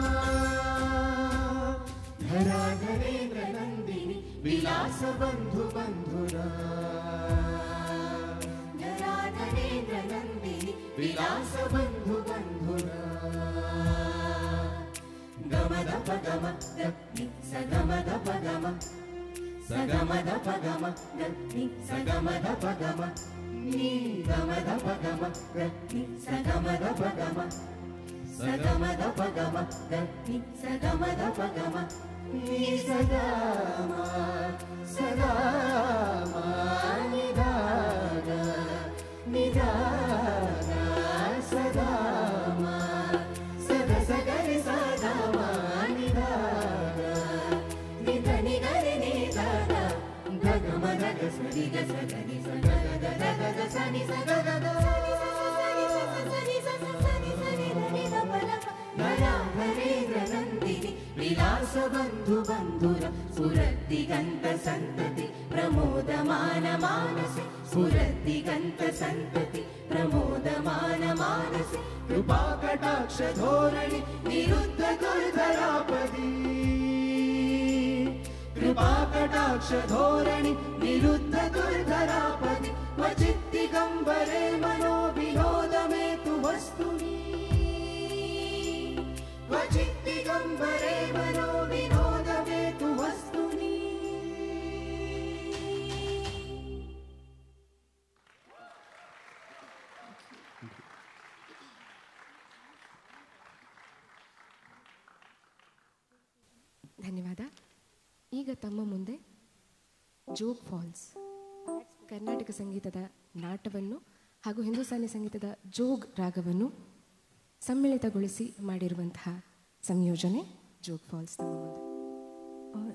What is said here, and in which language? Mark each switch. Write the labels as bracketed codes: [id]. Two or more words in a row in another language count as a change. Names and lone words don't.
[sa] ಧರಾಧರೇಂದ್ರ ನಂದಿನಿ ವಿಲಾಸ ಬಂಧು ಬಂಧುರಾ ಧರಾಧರೇಂದ್ರ ನಂದಿನಿ ವಿಲಾಸ ಬಂಧು ಬಂಧುರಾ ಗಮದ pagama ni sagama da pagama sagama da pagama ni sagama da pagama ni gama da pagama ni sagama da pagama sagama da pagama ni sagama da pagama ni sagama sagama ni daga ni daga sagama sada sagari sagama ni daga ni dani gari ni daga gama daga sari ga sagari sagada daga daga sani sagada विलास बंधु बंधुर सुरदिगंत संतति प्रमोदमान मानसे सुरदिगंत संतति प्रमोदमान मानसे कृपा कटाक्ष धोरणि निरुद्ध दुर्धरापदी कृपा कटाक्ष धोरणि निरुद्ध दुर्धरापदी क्वचित् दिगंबरे मनो विनोद मे तु वस्तुनि क्वचित् दिगंबरे मनो विनोद मे तु वस्तुनि [kn] ಧನ್ಯವಾದ. ಈಗ ತಮ್ಮ ಮುಂದೆ ಜೋಗ್ ಫಾಲ್ಸ್ ಕರ್ನಾಟಕ ಸಂಗೀತದ ನಾಟವನ್ನು ಹಾಗೂ ಹಿಂದೂಸ್ತಾನಿ ಸಂಗೀತದ ಜೋಗ್ ರಾಗವನ್ನು ಸಮ್ಮಿಳಿತಗೊಳಿಸಿ ಮಾಡಿರುವಂತಹ ಸಂಯೋಜನೆ ಜೋಗ್ ಫಾಲ್ಸ್ ತಮ್ಮ ಮುಂದೆ.